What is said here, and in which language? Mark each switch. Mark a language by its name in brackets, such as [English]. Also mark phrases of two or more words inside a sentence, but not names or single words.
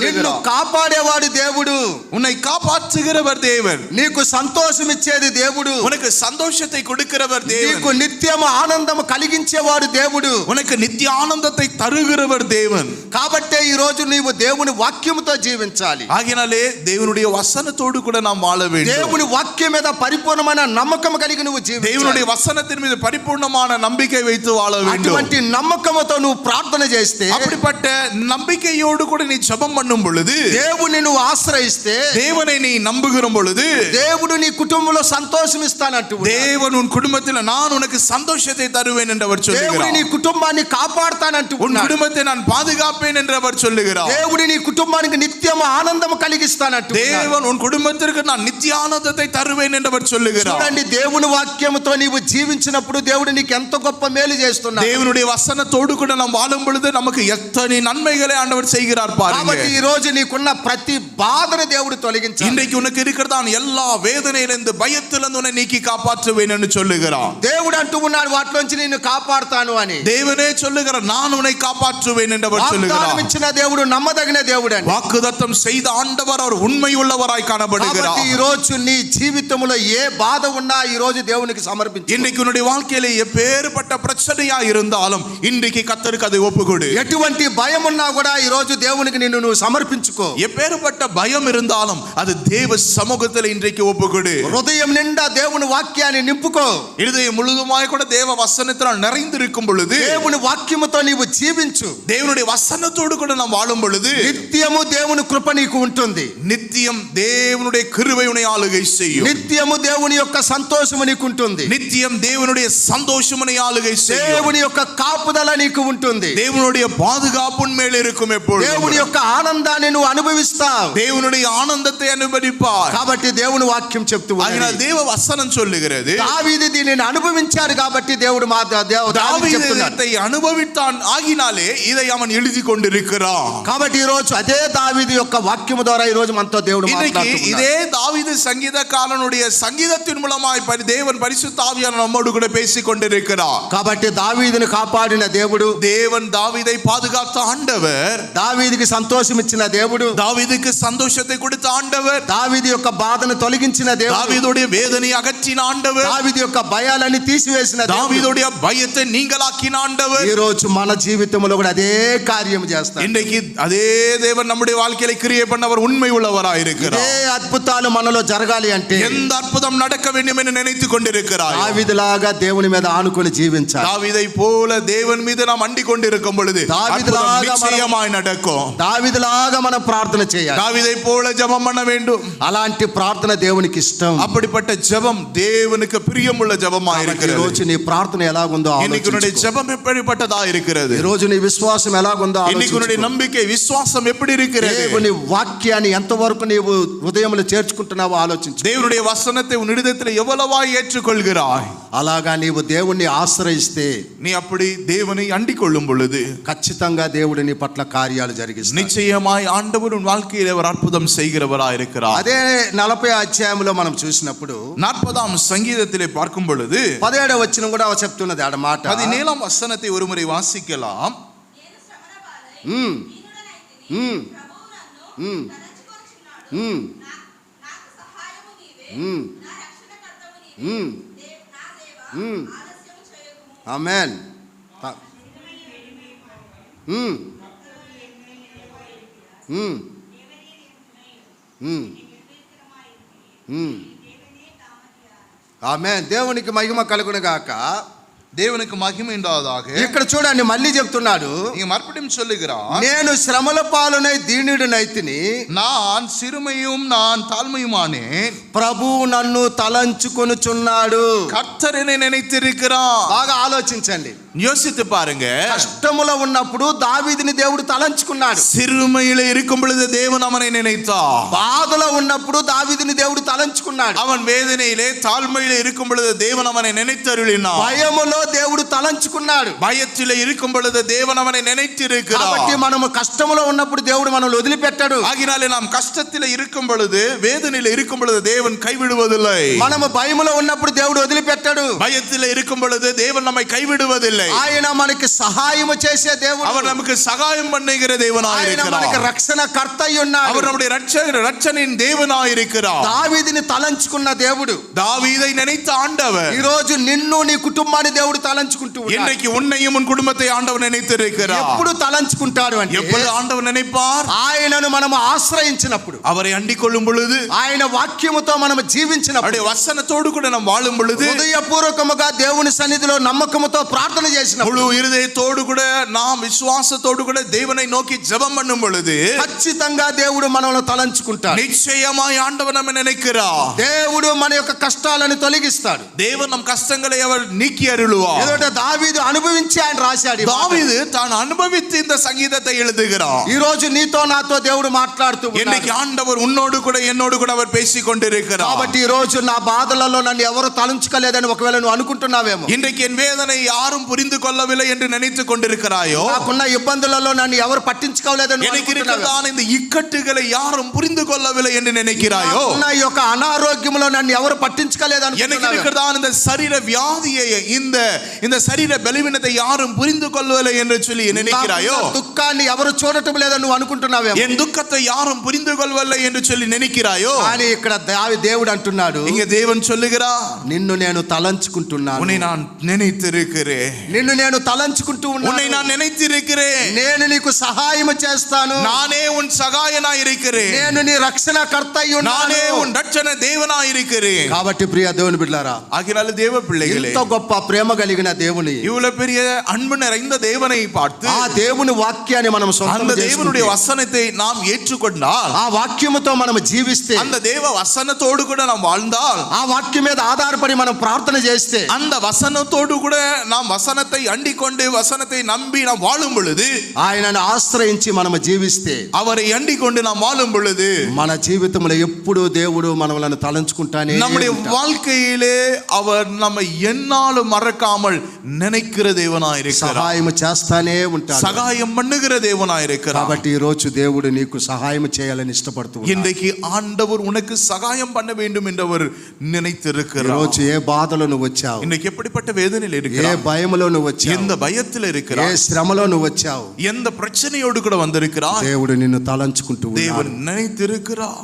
[Tamil] சொல்லுகிறார். [Telugu] కాపాడేవాడు దేవుడు, [Tamil] உன்னை காப்பாற்றுகிறவர் தேவன். [Telugu] నీకు సంతోషం ఇచ్చేది దేవుడు, [Tamil] உனக்கு சந்தோஷத்தை கொடுக்கிறவர் தேவன். [Telugu] నీకు నిత్యము ఆనందము కలిగించేవాడు దేవుడు, [Tamil] உனக்கு நித்திய ஆனந்தத்தை தருகிறவர் தேவன். [Telugu] కాబట్టే ఈ రోజు నీవు దేవుని వాక్యముతో జీవించాలి. [Tamil] ஆகினாலே தேவனுடைய வசனத்தோடு கூட நாம் வாழ வேண்டும். [Telugu] దేవుని వాక్యం మీద పరిపూర్ణమైన నమ్మకం కలిగి నువ్వు జీవించాలి. [Tamil] தேவனுடைய வசனத்தின் மீது பரிபூர்ணமான நம்பிக்கை வைத்து வாழ வேண்டும். [Telugu] అటువంటి నమ్మకముతో నువ్వు ప్రార్థన చేస్తే, [Tamil] அப்படிப்பட்ட நம்பிக்கையோடு கூட நீ ஜெபம் பண்ணும் பொழுது, [Telugu] దేవుని నువ్వు ఆశ్రయిస్తే, [Tamil] தேவனை நீ நம்புகிற பொழுது, [Telugu] దేవుడు నీ కుటుంబంలో సంతోషం ఇస్తానంటూ [Tamil] தேவன் உன் குடும்பத்தில் நான் உனக்கு சந்தோஷத்தை தருவேன் என்று அவர் [Telugu] దేవుడు [Tamil] சொல்லுகிறார். [Telugu] నీ కుటుంబాన్ని కాపాడుతానంటూ [Tamil] உன் குடும்பத்தை நான் பாதுகாப்பேன் என்று அவர் சொல்லுகிறார். [Telugu] దేవుడు నీ కుటుంబానికి నిత్యము ఆనందము కలిగిస్తానంటూ [Tamil] தேவன் உன் குடும்பத்திற்கு நான் நித்திய ஆனந்தத்தை தருவேன் என்று அவர் சொல்லுகிறார். [Telugu] చూడండి, దేవుని వాక్యముతో నీవు జీవించినప్పుడు దేవుడు నీకు ఎంత గొప్ప మేలు చేస్తున్నాడు. [Tamil] தேவனுடைய வசனத்தோடு கூட நாம் வாழும் பொழுது நமக்கு எத்தனை நன்மைகளை ஆண்டவர் செய்கிறார் பாருங்க. [Telugu] కాబట్టి ఈ రోజు నీకున్న ప్రతి బాధను దేవుడు తొలగించాలి. [Tamil] இன்றைக்கு உனக்கு இருக்கிறதான எல்லா வேதனையிலிருந்து பயத்திலிருந்து உன்னை நீக்கி காப்பாற்றுவேன் என்று சொல்லுகிறார். [Telugu] దేవుడు అంటూ ఉన్నాడు వాటిలోంచి నిన్ను కాపాడుతాను అని. [Tamil] தேவனே சொல்லுகிறார், நான் உன்னை காப்பாற்றுவேன் என்று அவர் சொல்லுகிறார். [Telugu] వాగ్దానం ఇచ్చిన దేవుడు నమ్మదగిన దేవుడు అండి. [Tamil] வாக்குதத்தம் செய்த ஆண்டவர் அவர் உண்மை உள்ளவராய் [Telugu] కాబట్టి [Tamil] காணப்படுகிறார். [Telugu] ఈ రోజు నీ జీవితంలో ఏ బాధ ఉన్నా ఈ రోజు దేవునికి సమర్పించు. [Tamil] இன்றைக்கு உன்னுடைய வாழ்க்கையிலே எப்பேற்பட்ட பிரச்சனையா இருந்தாலும் இன்றைக்கு கர்த்தருக்கு அதை ஒப்புக்கொடு. [Telugu] ఎటువంటి భయం ఉన్నా కూడా ఈ రోజు దేవునికి నిన్ను నువ్వు సమర్పించుకో. [Tamil] எப்பேற்பட்ட பயம் இருந்தாலும் அது தேவ சமூகத்தில் இன்றைக்கு ஒப்புக்கொடு. [Telugu] హృదయం నిండా దేవుని వాక్యాన్ని నింపుకో. [Tamil] இருதயம் முழுதுமாய் கூட தேவ வசனத்தால் நிறைந்திருக்கும் பொழுது [Telugu] దేవుని వాక్యముతో నీవు జీవించు. [Tamil] தேவனுடைய வசனத்தோடு கூட நாம் வாழும் பொழுது [Telugu] నిత్యము దేవుని కృప నీకు ఉంటుంది. [Tamil] நித்தியம் தேவனுடைய கிருபை உன்னை ஆளுகை செய்யும். [Telugu] నిత్యము దేవుని యొక్క సంతోషము నీకు ఉంటుంది. [Tamil] நித்தியம் தேவனுடைய சந்தோஷம் உன்னை ஆளுகை செய்யும். [Telugu] దేవుని యొక్క కాపుదల నీకు ఉంటుంది. [Tamil] தேவனுடைய பாதுகாப்பு உன் மேல் இருக்கும் எப்பொழுதும். [Telugu] దేవుని యొక్క ఆనందాన్ని నువ్వు అనుభవిస్తావు. [Tamil] தேவனுடைய ஆனந்தத்தை அனுபவிப்பார். [Telugu] కాబట్టి దేవుని వాక్యం చెప్తూ [Tamil] அதனால் தேவ வசனம் சொல்லுகிறது [Telugu] దావీదు దీనిని అనుభవించాడు కాబట్టి దేవుడు [Tamil] தாவீதை అనుభవిத்தான் ஆகினாலே இதை அவன் எழுதி கொண்டிருக்கிறான். [Telugu] కాబట్టి ఈ రోజు అదే దావీదు యొక్క వాక్యము ద్వారా ఈ రోజు మనతో దేవుడు మాట్లాడుతున్నాడు. [Tamil] இதே தாவீது சங்கீதக்காரனுடைய சங்கீதத்தின் மூலமாய் தேவன் பரிசுத்த ஆவியானவர் நம்மோடு கூட பேசிக் கொண்டிருக்கிறார். [Telugu] కాబట్టి దావీదుని కాపాడిన దేవుడు, [Tamil] தேவன் தாவீதை பாதுகாத்த ஆண்டவர், [Telugu] దావీదుకి సంతోషం ఇచ్చిన దేవుడు, [Tamil] தாவீதுக்கு சந்தோஷத்தை கொடுத்த ஆண்டவர், [Telugu] దావీదు యొక్క బాధను తొలగించిన దేవుడు, [Tamil] தாவீதுடைய வேதனை அகற்றின ஆண்டவர், [Telugu] దావీదు యొక్క భయాలని తీసివేసిన దేవుడు, [Tamil] தாவீதுடைய பயத்தை நீங்களாக்கின ஆண்டவர் [Telugu] ఈ రోజు మన జీవితంలో కూడా అదే కార్యం చేస్తాడు. [Tamil] இன்றைக்கு அதே தேவன் நம்முடைய வாழ்க்கையில கிரியை பண்ணவர் உண்மை உள்ளவராய் இருக்கிறார். [Telugu] ఏ అద్భుతాలు మనలో జరగాలి అంటే [Tamil] எந்த அற்புதம் நடக்க வேண்டும் என்று நினைத்துக் கொண்டிருக்கிறார். [Telugu] దావీదులాగా దేవుని మీద ఆనుకొని జీవించాలి. [Tamil] தாவீதை போல தேவன் மீது நாம் அண்டிக் கொண்டிருக்கும் பொழுது நிச்சயமாய் நடக்கும். [Telugu] దావీదులాగా మనం ప్రార్థన చేయాలి. [Tamil] தாவீதை போல ஜெபம் பண்ண வேண்டும். [Telugu] అలాంటి ప్రార్థన దేవునికి ఇష్టం. [Tamil] அப்படிப்பட்ட ஜெபம் தேவனுக்கு பிரியமுள்ள ஜெபமாய் [Telugu] ఈ [Tamil] இருக்கிறது. [Telugu] రోజు నీ ప్రార్థన ఎలాగుందో [Tamil] இன்னைக்கு உன்னுடைய ஜெபம் எப்படிப்பட்டதா இருக்கிறது? [Telugu] ఈ రోజు నీ విశ్వాసం ఎలాగుందో [Tamil] இன்னைக்கு உன்னுடைய நம்பிக்கை விசுவாசம் எப்படி இருக்கிறது? [Telugu] దేవుని వాక్యాన్ని ఎంతవరకు నీవు హృదయంలో చేర్చుకుంటున్నావో ఆలోచించు. [Tamil] தேவனுடைய வசனத்தை உன் இதயத்தில் எவ்வளவாய் ஏற்றுக்கொள்கிறாய்? [Telugu] అలాగా నీవు దేవుణ్ణి ఆశ్రయిస్తే [Tamil] நீ அப்படி தேவனை அண்டிக் கொள்ளும் பொழுது [Telugu] ఖచ్చితంగా దేవుడు నీ పట్ల కార్యాలు జరిగిస్తాడు. [Tamil] நிச்சயமாய் ஆண்டவர் உன் வாழ்க்கையிலே ஒரு அற்புதம் செய்கிறவராய் இருக்கிறார். [Telugu] అదే 40వ అధ్యాయంలో మనం చూసినప్పుడు [Tamil] 40ஆம் சங்கீதத்திலே பார்க்கும் பொழுது [Telugu] 17వ వచనం కూడా చెప్తున్నది ఆడ మాట. [Tamil] 17ஆம் வசனத்தை ஒருமுறை வாசிக்கலாம். [Telugu] ఆమేన్. ఆమేన్. దేవునికి మహిమ కలుగును గాక. [Tamil] தேவனுக்கு மகிமை உண்டாவதாக. [Telugu] ఇక్కడ చూడండి మళ్ళీ చెప్తున్నాడు, [Tamil] இங்க மறுபடியும் சொல்லுகிறார், [Telugu] నేను శ్రమల పాలునై దీనుడినైతిని, [Tamil] நான் சிறுமையும் நான் தாழ்மையுமானேன், [Telugu] ప్రభు నన్ను తలంచుకొనుచున్నాడు. [Tamil] கர்த்தர் என்னை நினைத்திருக்கிறார். [Telugu] బాగా ఆలోచించండి. [Tamil] யோசித்து பாருங்க. [Telugu] కష్టములో ఉన్నప్పుడు దావీదుని దేవుడు తలంచుకున్నాడు. [Tamil] சிறுமையில இருக்கும் பொழுது தேவன் அவனை நினைத்தார். [Telugu] బాధలో ఉన్నప్పుడు దావీదుని దేవుడు తలంచుకున్నాడు. [Tamil] அவன் வேதனையிலே தாழ்மையில இருக்கும் பொழுது தேவன் அவனை நினைத்தருளினார். [Telugu] భయములో దేవుడు తలంచుకున్నాడు. [Tamil] பயத்திலே இருக்கும் பொழுது தேவன் அவனை நினைத்திருக்கிறார். [Telugu] కాబట్టి మనము కష్టములో ఉన్నప్పుడు దేవుడు మనల్ని వదిలిపెట్టాడు. [Tamil] ஆகினாலே நாம் கஷ்டத்திலே இருக்கும் பொழுது வேதனையில இருக்கும் பொழுது தேவன் கைவிடுவதில்லை. [Telugu] మనము భయములో ఉన్నప్పుడు దేవుడు వదిలిపెట్టాడు. [Tamil] பயத்திலே இருக்கும் பொழுது தேவன் நம்மை கைவிடுவதில்லை. [Telugu] ఆయన మనకి సహాయము చేసే దేవుడు. [Tamil] அவர் நமக்கு சகாயம் பண்ணுகிற தேவனாய் [Telugu] ఆయన [Tamil] இருக்கிறார். [Telugu] మనకి రక్షణకర్త అయి ఉన్నాడు. [Tamil] அவர் நம்முடைய ரட்சகரின் தேவனாய் இருக்கிறார். [Telugu] దావీదుని తలంచుకున్న దేవుడు, [Tamil] தாவீதை நினைத்த ஆண்டவர் [Telugu] ఈ రోజు నిన్ను నీ కుటుంబాన్ని దేవుడు తలంచుకుంటూ ఉన్నాడు. [Tamil] இன்றைக்கு உன்னையும் உன் குடும்பத்தை ஆண்டவர் நினைத்திருக்கிறார். [Telugu] ఎప్పుడు తలంచుకుంటాడు అంటే [Tamil] எப்பொழுது ஆண்டவர் நினைப்பார்? [Telugu] ఆయనను మనం ఆశ్రయించినప్పుడు, [Tamil] அவரை அண்டிக் கொள்ளும் பொழுது, [Telugu] ఆయన వాక్యముతో మనం జీవించినప్పుడు, [Tamil] அவருடைய வசனத்தோடு கூட நாம் வாழும் பொழுது, [Telugu] హృదయపూర్వకముగా దేవుని సన్నిధిలో నమ్మకముతో ప్రార్థన చేసినప్పుడు, [Tamil] முழு இருதயத்தோடு கூட நாம் விசுவாசத்தோடு கூட தேவனை நோக்கி ஜெபம் பண்ணும் பொழுது [Telugu] ఖచ్చితంగా దేవుడు మనల్ని తలంచుకుంటాడు. [Tamil] நிச்சயமாய் ஆண்டவர் நம்மை நினைக்கிறார். [Telugu] దేవుడు మన యొక్క కష్టాలను తొలగిస్తాడు. [Tamil] தேவன் நம் கஷ்டங்களை அவர் நீக்கி அருளுவார். [Telugu] ఏదంటే దావీదు అనుభవించి ఆయన రాశాడు. [Tamil] தாவீது தான் அனுபவித்து இந்த சங்கீதத்தை எழுதுகிறார். [Telugu] ఈ రోజు నీతో నాతో దేవుడు మాట్లాడుతూ ఉన్నాడు. [Tamil] இன்னைக்கு ஆண்டவர் உன்னோடு கூட என்னோடு கூட அவர் பேசிக் கொண்டிருக்கிறார். [Telugu] కాబట్టి ఈ రోజు నా బాధలలో నన్ను ఎవరు తలంచుకోలేదని ఒకవేళ నువ్వు అనుకుంటున్నావేమో, [Tamil] இன்றைக்கு என் வேதனை யாரும் புரிந்து கொள்ளவில்லை என்று நினைத்துக் கொண்டிருக்கிறாயோ, [Telugu] నాకున్న ఇబ్బందులలో నన్ను ఎవరు పట్టించుకోలేదని [Tamil] எனக்கு இருக்கிறதான இந்த இக்கட்டுகளை யாரும் புரிந்து கொள்ளவில்லை என்று நினைக்கிறாயோ, [Telugu] నాకున్న ఈ యొక్క అనారోగ్యంలో నన్ను ఎవరు పట్టించుకోలేదని [Tamil] எனக்கு இருக்கிறதான இந்த சரீர வியாதியை இந்த இந்த சரீர பலவீனத்தை யாரும் புரிந்து கொள்ளவில்லை என்று சொல்லி நினைக்கிறாயோ, [Telugu] నాకున్న దుఃఖాన్ని ఎవరు చూడటం లేదని నువ్వు అనుకుంటున్నావేమో, [Tamil] என் துக்கத்தை யாரும் புரிந்து கொள்ளவில்லை என்று சொல்லி நினைக்கிறாயோ, [Telugu] కానీ ఇక్కడ దేవుడు అంటున్నాడు, [Tamil] இங்க தேவன் சொல்லுகிறார், [Telugu] నిన్ను నేను తలంచుకుంటున్నాను, [Tamil] உன்னை நான் நினைத்திருக்கிறேன், [Telugu] నిన్ను నేను తలంచుకుంటూ [Tamil] உன்னை [Telugu] ఉన్నాను, [Tamil] நான் நினைத்திருக்கிறேன், [Telugu] నేను నీకు సహాయం చేస్తాను, [Tamil] நானே உன் சகாயனாய் இருக்கிறேன், [Telugu] నేను నీ రక్షణకర్త అయి ఉన్నాను. [Tamil] நானே உன் ரட்சண தேவனாய் இருக்கிறேன். [Telugu] కాబట్టి ప్రియ దేవుని బిడ్డలారా, [Tamil] ஆகினால தேவ பிள்ளைகளே, [Telugu] ఇంత గొప్ప ప్రేమ కలిగిన దేవుని, [Tamil] இவ்வளவு பெரிய அன்பு நிறைந்த தேவனை பார்த்து [Telugu] ఆ దేవుని వాక్యాన్ని మనం సొంతం [Tamil] அந்த தேவனுடைய [Telugu] చేసుకుంటే, [Tamil] வசனத்தை நாம் ஏற்றுக்கொண்டால், [Telugu] ఆ వాక్యముతో మనం జీవిస్తే, [Tamil] அந்த தேவ வசனத்தோடு கூட நாம் வாழ்ந்தால், [Telugu] ఆ వాక్యం మీద ఆధారపడి మనం ప్రార్థన చేస్తే, [Tamil] அந்த వసనతోடு கூட நாம் వసనத்தை அண்டிக்கொண்டு வசனத்தை நம்பி நாம் வாழும் பொழுது, [Telugu] ఆయనను ఆశ్రయించి మనం జీవిస్తే, [Tamil] அவரை அண்டிக்கொண்டு நாம் வாழும் பொழுது, [Telugu] మన జీవితంలో ఎప్పుడు దేవుడు మనలను తలంచుకుంటానే [Tamil] நம்முடைய [Telugu] ఉంటాడు. [Tamil] வாழ்க்கையிலே அவர் நம்மை எந்நாளும் மறக்காமல் நினைக்கிற தேவனாய் இருக்கிறார், [Telugu] సహాయం చేస్తానే ఉంటాడు. [Tamil] சகாயம் பண்ணுகிற தேவனாய் இருக்கிறார். [Telugu] కాబట్టి ఈ రోజు దేవుడు నీకు సహాయం చేయాలని ఇష్టపడుతూ ఉన్నాడు. [Tamil] இன்றைக்கு ஆண்டவர் உனக்கு சகாயம் பண்ண வேண்டும் என்று அவர் [Telugu] ఈ [Tamil] நினைத்திருக்கிறார். [Telugu] రోజు ఏ బాధలో నువ్వు వచ్చావు, [Tamil] இன்னைக்கு எப்படிப்பட்ட வேதனையில் [Telugu] ఏ [Tamil] இருக்கிறார், [Telugu] భయములో నువ్వు వచ్చావు, [Tamil] எந்த பயத்தில் [Telugu] ఏ [Tamil] இருக்கிறார், [Telugu] శ్రమలో నువ్వు వచ్చావు, [Tamil] எந்த பிரச்சனையோடு கூட வந்திருக்கிறார், [Telugu] దేవుడు నిన్ను తలంచుకుంటూ [Tamil] தேவன் [Telugu] ఉన్నాడు. [Tamil] நினைத்திருக்கிறார்.